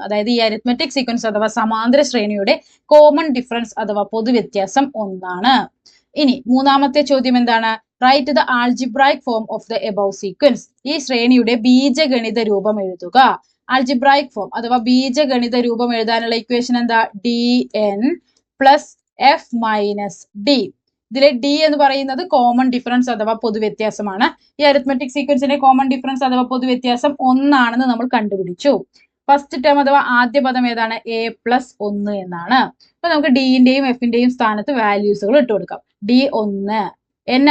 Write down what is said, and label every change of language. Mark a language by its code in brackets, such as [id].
[ml] അതായത് ഈ arithmetic sequence അഥവാ സമാന്തര ശ്രേണിയുടെ കോമൺ ഡിഫറൻസ് അഥവാ പൊതുവ്യത്യാസം 1 ആണ്. ഇനി മൂന്നാമത്തെ ചോദ്യം എന്താണ്? [en] Write the algebraic form of the above sequence. [ml] ഈ ശ്രേണിയുടെ ബീജഗണിത രൂപം എഴുതുക. ആൾജിബ്രായിക് ഫോം അഥവാ ബീജഗണിത രൂപം എഴുതാനുള്ള ഇക്വേഷൻ എന്താ? [en] dn plus f minus d. [ml] ഇതിലെ d എന്ന് പറയുന്നത് കോമൺ ഡിഫറൻസ് അഥവാ പൊതുവ്യത്യാസമാണ്. ഈ അരിത്മെറ്റിക് സീക്വൻസിന്റെ കോമൺ ഡിഫറൻസ് അഥവാ പൊതുവ്യത്യാസം 1 ആണെന്ന് നമ്മൾ കണ്ടുപിടിച്ചു. ഫസ്റ്റ് ടേം അഥവാ ആദ്യ പദം ഏതാണ്? a+1 എന്നാണ്. അപ്പൊ നമുക്ക് ഡിന്റെയും എഫിന്റെയും സ്ഥാനത്ത് വാല്യൂസുകൾ ഇട്ട് കൊടുക്കാം. d1 n.